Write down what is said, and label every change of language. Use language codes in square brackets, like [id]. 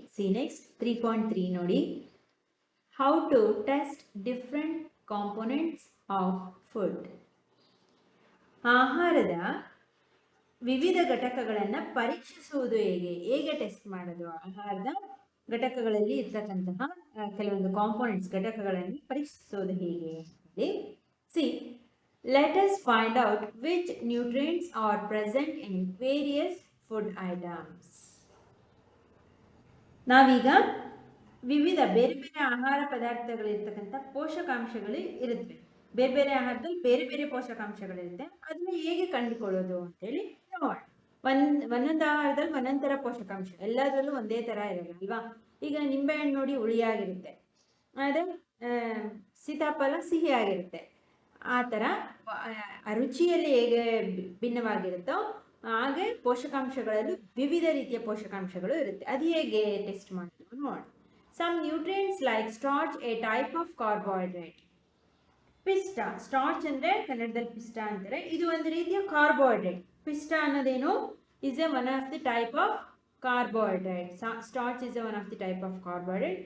[en] See next 3.3 ನೋಡಿ, how to test different components of food. [kn] ಆಹಾರದ ವಿವಿಧ ಘಟಕಗಳನ್ನು ಪರೀಕ್ಷಿಸುವುದು ಹೇಗೆ ಟೆಸ್ಟ್ ಮಾಡೋದು, ಆಹಾರದ ಘಟಕಗಳಲ್ಲಿ ಇರ್ತಕ್ಕಂತಹ ಕೆಲವೊಂದು ಕಾಂಪೋನೆಂಟ್ಸ್ ಘಟಕಗಳನ್ನು ಪರೀಕ್ಷಿಸುವುದು ಹೇಗೆ. [en] See, let us find out which nutrients are present in various food items. [kn] ನಾವೀಗ ವಿವಿಧ ಬೇರೆ ಬೇರೆ ಆಹಾರ ಪದಾರ್ಥಗಳಿರ್ತಕ್ಕಂಥ ಪೋಷಕಾಂಶಗಳು ಇರುತ್ತವೆ. ಬೇರೆ ಬೇರೆ ಆಹಾರದಲ್ಲಿ ಬೇರೆ ಬೇರೆ ಪೋಷಕಾಂಶಗಳಿರುತ್ತೆ. ಅದನ್ನ ಹೇಗೆ ಕಂಡುಕೊಳ್ಳೋದು ಅಂತೇಳಿ ನೋಡೋಣ. ಒಂದೊಂದು ಆಹಾರದಲ್ಲಿ ಒಂದೊಂದು ಥರ ಪೋಷಕಾಂಶ, ಎಲ್ಲದರಲ್ಲೂ ಒಂದೇ ಥರ ಇರಲ್ಲ ಅಲ್ವಾ. ಈಗ ನಿಂಬೆಹಣ್ಣು ನೋಡಿ ಹುಳಿಯಾಗಿರುತ್ತೆ, ಅದೇ ಸೀತಾಫಲ ಸಿಹಿಯಾಗಿರುತ್ತೆ. ಆ ಥರ ರುಚಿಯಲ್ಲಿ ಹೇಗೆ ಭಿನ್ನವಾಗಿರುತ್ತೋ ಹಾಗೆ ಪೋಷಕಾಂಶಗಳಲ್ಲೂ ವಿವಿಧ ರೀತಿಯ ಪೋಷಕಾಂಶಗಳು ಇರುತ್ತೆ. ಅದು ಹೇಗೆ ಟೆಸ್ಟ್ ಮಾಡೋದು ನೋಡಿ. [en] Some nutrients like starch, a type of carbohydrate. [kn] ಪಿಷ್ಟ, ಸ್ಟಾರ್ಚ್ ಅಂದರೆ ಕನ್ನಡದಲ್ಲಿ ಪಿಷ್ಟ ಅಂತಾರೆ. ಇದು ಒಂದು ರೀತಿಯ ಕಾರ್ಬೋಹೈಡ್ರೇಟ್. ಪಿಷ್ಟ ಅನ್ನೋದೇನು, [en] Is a one of the type of carbohydrate. Starch is one of the type of carbohydrate.